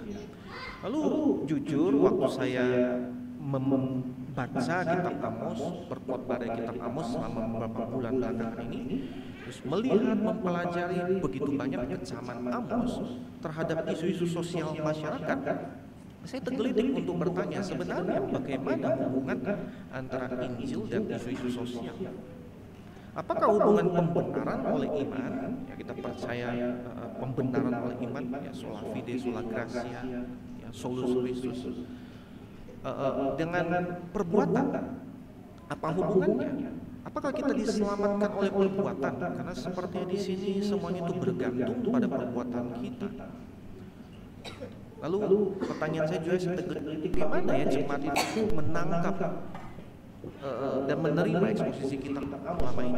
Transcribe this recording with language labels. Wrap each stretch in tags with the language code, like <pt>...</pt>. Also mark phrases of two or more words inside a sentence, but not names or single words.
<id>Lalu jujur, waktu saya membaca kitab Amos, berkhotbah dari kitab Amos selama beberapa bulan belakangan ini, terus melihat, mempelajari begitu banyak kecaman Amos terhadap isu-isu sosial masyarakat, saya tergelitik untuk bertanya sebenarnya bagaimana hubungan antara Injil dan isu-isu sosial. Apakah hubungan pembenaran oleh iman, ya kita percaya pembenaran oleh iman, ya</id> <la>sola fide, sola gratia,</la> <id>ya</id> <la>solus Christus,</la> <id>dengan perbuatan, apa hubungannya? Apakah kita diselamatkan oleh perbuatan? Karena sepertinya di sini semuanya itu bergantung pada perbuatan kita. Lalu pertanyaan saya juga tergelitik, bagaimana ya jemaat itu menangkap dan menerima eksposisi kita selama ini?</id>